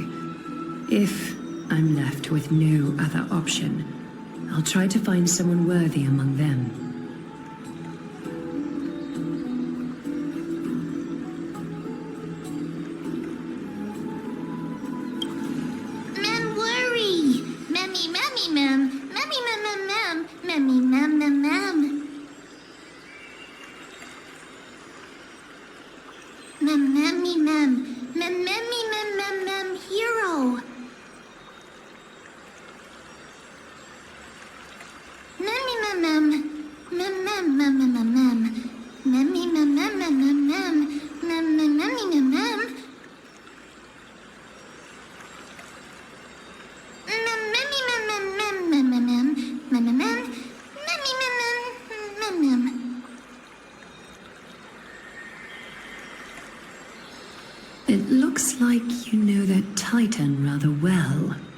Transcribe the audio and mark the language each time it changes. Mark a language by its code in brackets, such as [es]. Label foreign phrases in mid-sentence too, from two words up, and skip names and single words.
[en] If I'm left with no other option, I'll try to find someone worthy among them. Men worry. Memmy mem, memmy mem mem mem, memmy mem mem mem. Mem memmy mem, mem memmy mem mem mem hero. Memmy mem mem, mem mem mem mem mem mem, memmy mem mem mem mem mem, mem mem memmy mem mem. It looks like you know that Titan rather well.